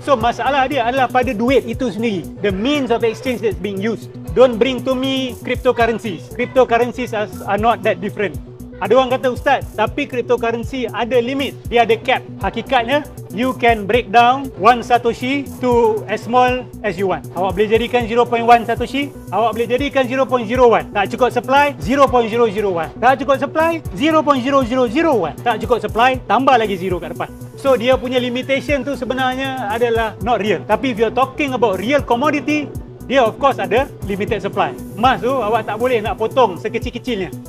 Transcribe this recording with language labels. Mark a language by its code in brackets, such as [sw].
[ms] So masalah dia adalah pada duit itu sendiri. [en] The means of exchange that's being used. Don't bring to me cryptocurrencies. Cryptocurrencies are not that different. [ms] Ada orang kata, Ustaz, tapi cryptocurrency ada limit. Dia ada cap. [en] Hakikatnya, you can break down 1 Satoshi to as small as you want. [ms] Awak boleh jadikan 0.1 Satoshi, awak boleh jadikan 0.01. Tak cukup supply, 0.001. Tak cukup supply, 0.0001. Tak cukup supply, tambah lagi 0 kat depan. So, dia punya limitation tu sebenarnya adalah [en] not real. [ms] Tapi [en] if you're talking about real commodity, [ms] dia [en] of course [ms] ada [en] limited supply. [ms] Emas tu awak tak boleh nak potong sekecil-kecilnya.